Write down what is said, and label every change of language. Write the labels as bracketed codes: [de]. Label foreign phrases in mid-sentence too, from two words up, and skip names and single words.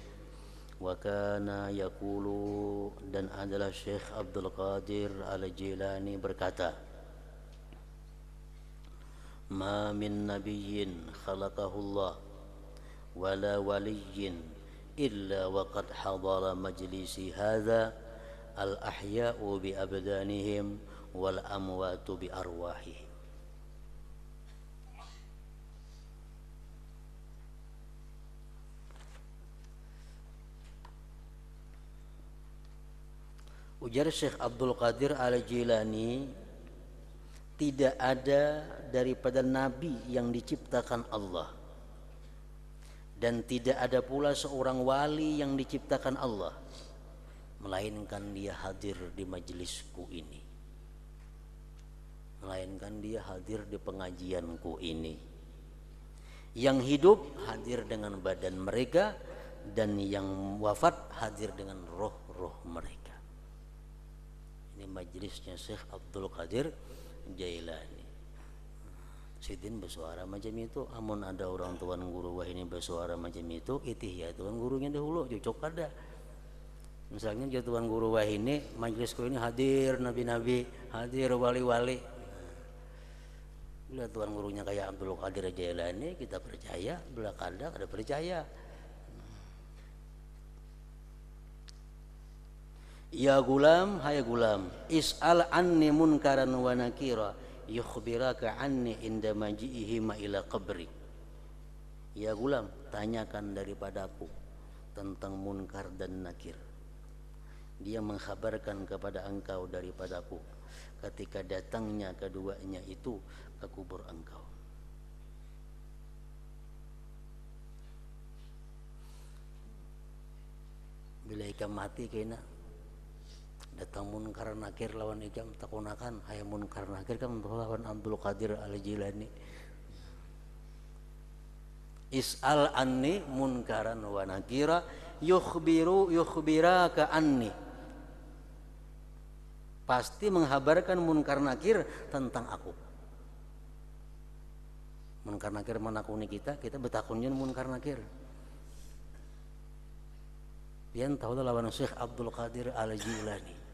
[ar] وكان يقول, [id] dan adalah Syekh Abdul Qadir Al-Jilani berkata, [ar] ما من نبي خلقه الله ولا ولي إلا وقد حضر مجلسي هذا الأحياء بأبدانهم والأموات بأرواحهم. [id] Ujar Syekh Abdul Qadir Al-Jilani, tidak ada daripada nabi yang diciptakan Allah, dan tidak ada pula seorang wali yang diciptakan Allah, melainkan dia hadir di majelisku ini, melainkan dia hadir di pengajianku ini. Yang hidup hadir dengan badan mereka, dan yang wafat hadir dengan roh-roh mereka. Ini majelisnya Syekh Abdul Qadir Jailani. [bjn] Sidin bersuara macam itu, amun ada orang tuan guru wah ini bersuara macam itu, itih ya tuan gurunya dahulu cocok ada. [id] Misalnya dia tuan guru wah ini, majelisku ini hadir nabi-nabi, hadir wali-wali. [bjn] Bila tuan gurunya kayak Abdul Qadir Jailani, kita percaya, bila kada percaya. [ar] يا غلام، هاي غلام، اسأل عني منكرا ونكيرا يخبرك عني عند مجيئه ما إلى قبري. يا غلام, [id] tanyakan daripadaku tentang munkar dan nakir. Dia mengkhabarkan kepada engkau daripadaku ketika datangnya keduanya itu ke kubur engkau. [bjn] Bila ikam mati kena datang munkar nakir lawan ikam takunakan hayya munkar nakir kan lawan Abdul Qadir Al-Jilani. [ar] اسأل عني منكرا ونكيرا يخبرك عني. [id] Pasti menghabarkan munkar nakir tentang aku. [bjn] Munkar nakir menakuni kita betakunnya munkar nakir. Pian tahu lawan Syekh Abdul Qadir Al-Jilani.